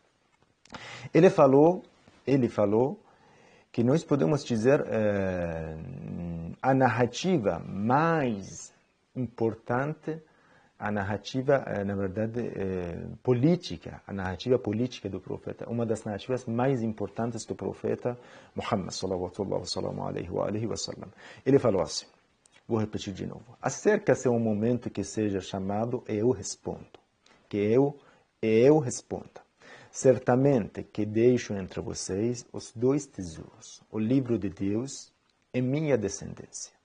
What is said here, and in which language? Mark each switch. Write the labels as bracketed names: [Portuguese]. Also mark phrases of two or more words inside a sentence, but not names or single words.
[Portuguese] Ele falou que nós podemos dizer a narrativa mais importante, a narrativa, na verdade, política, a narrativa política do profeta, uma das narrativas mais importantes do profeta Muhammad, [Arabic] sallallahu alaihi wa sallam. [Portuguese] Ele falou assim, vou repetir de novo, acerca-se um momento que seja chamado eu respondo, eu responda. Certamente que deixo entre vocês os 2 tesouros, o livro de Deus e minha descendência.